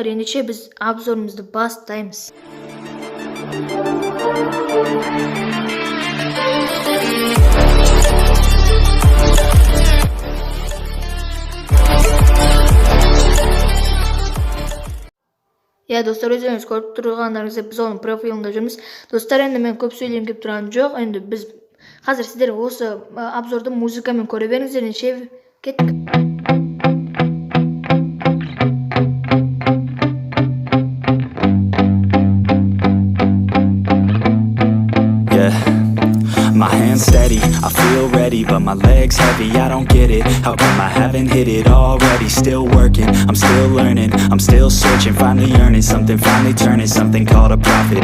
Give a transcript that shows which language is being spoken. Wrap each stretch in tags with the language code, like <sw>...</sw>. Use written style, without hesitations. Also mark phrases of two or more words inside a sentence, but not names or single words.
<kk>Ендеше біз обзорымызды бастаймыз. Достар, өздеріңіз көріп тұрғандарыңызда біз оның профилінде жүрміз. Достар, енді мен көп сөйлеймін деп тұрған жоқ. Енді біз қазір сіздер осы обзорды музыкамен көре беріңіздер. Ендеше кеттік.</kk> <en>My hands steady, I feel ready, but my legs heavy, I don't get it. How come I haven't hit it already? Still working, I'm still learning, I'm still searching, finally earning something, finally turning something called a profit.</en>